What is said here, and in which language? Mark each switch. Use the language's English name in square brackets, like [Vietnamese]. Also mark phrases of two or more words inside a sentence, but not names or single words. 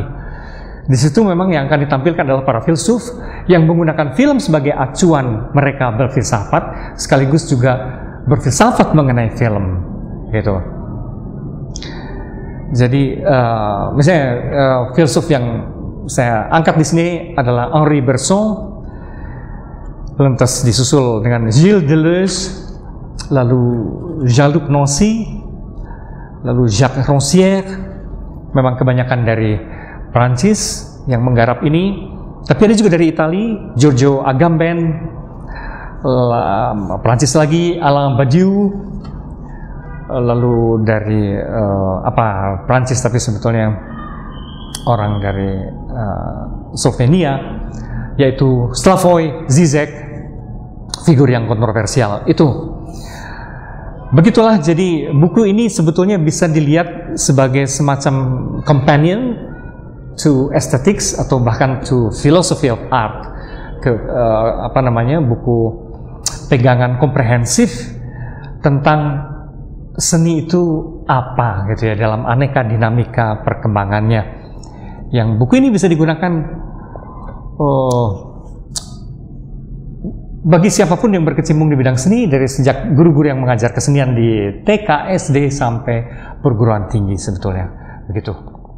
[Indonesian] Di situ memang yang akan ditampilkan adalah para filsuf yang menggunakan film sebagai acuan mereka berfilsafat, sekaligus juga berfilsafat mengenai film, gitu. Jadi misalnya filsuf yang saya angkat di sini adalah Henri Bergson, lantas disusul dengan Gilles Deleuze, lalu Jean-Luc Nancy, lalu Jacques Rancière. Memang kebanyakan dari Prancis yang menggarap ini, tapi ada juga dari Italia, Giorgio Agamben, Prancis lagi Alain Badiou, lalu dari Prancis tapi sebetulnya orang dari Slovenia, yaitu Slavoj Žižek, figur yang kontroversial itu. Begitulah, jadi buku ini sebetulnya bisa dilihat sebagai semacam [English] companion to aesthetics [Indonesian] atau bahkan [English] to philosophy of art, [Indonesian] buku pegangan komprehensif tentang seni itu apa gitu ya, dalam aneka dinamika perkembangannya. Yang buku ini bisa digunakan bagi siapapun yang berkecimpung di bidang seni, dari sejak guru-guru yang mengajar kesenian di TK, SD sampai perguruan tinggi sebetulnya begitu.